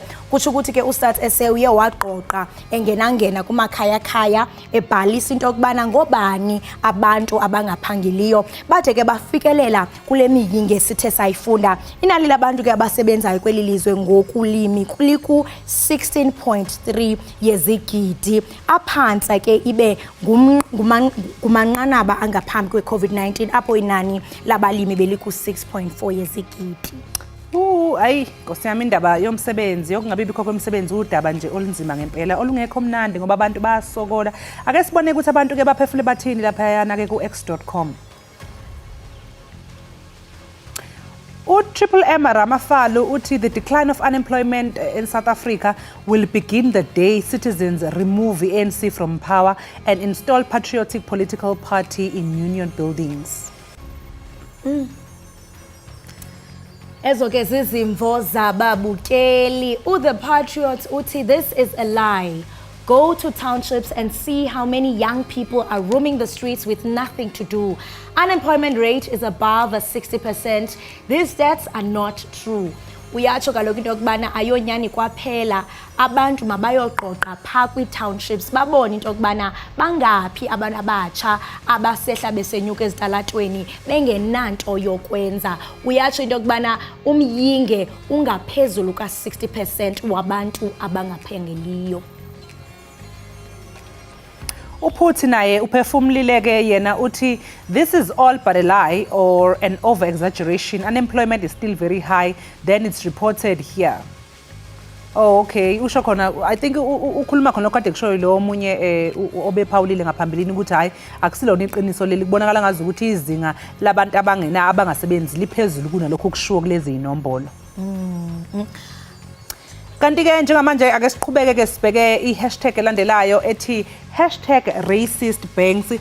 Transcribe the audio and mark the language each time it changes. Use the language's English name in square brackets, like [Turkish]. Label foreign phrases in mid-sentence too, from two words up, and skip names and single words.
[Xhosa] Kutsho ukuthi ke uStat SA uye waqoqa engenangena kumakhaya-khaya ebhalisa into yokubana ngobani abantu abangaphangeliyo bade ke bafikelela kule miyinge sithe sayifunda. Inani labantu ke abasebenzayo kweli lizwe ngokulimi kuliku 16.3 yezigidi, aphantsa ke ibe ngumanqanaba angaphambi kwe-COVID-19 apho inani labalimi beliku 6.4 yezigidi. [Zulu] Ayi Nkosi yami, indaba yomsebenzi yokungabibikho kwemisebenzi udaba nje olunzima ngempela olungekho mnandi ngoba abantu bayasokola. Ake sibone ukuthi abantu ke baphefule bathini lapha yana ke ku-x.com. [English] Triple M Ramafalu uthi the decline of unemployment in South Africa will begin the day citizens remove the ANC from power and install patriotic political party in union buildings. [Xhosa] Ezo ke zizimvo zababukeli. [English] The Patriots uthi this is a lie. Go to townships and see how many young people are roaming the streets with nothing to do. Unemployment rate is above 60%. These stats are not true. [Xhosa] Uyatsho kaloku into yokubana ayonyani kwaphela, abantu mabayoqoqa phaa kwii-townships babone into yokubana bangaphi abantu abatsha abasehla besenyuka ezitalatweni bengenanto yokwenza. Uyatsho into yokubana umyinge ungaphezulu ka-60% wabantu abangaphangeliyo. [Zulu] Uphuthi naye uphefumlile ke yena uthi [English] this is all but a lie or an over exaggeration. Unemployment is still very high, then it's reported here. Oh, okay, [Zulu] usho khona [English] I think [Zulu] ukhuluma khona kade kushoyo lo omunye obephawulile ngaphambilini ukuthi hayi akusilona iqiniso leli, kubonakala ngazi ukuthi izinga labantu abangasebenzi liphezulu kunalokho kushiwo kulezi inombolo. Kanti ke njengamanje ake siqhubeke ke sibheke i-hashtag elandelayo ethi #racistbanks.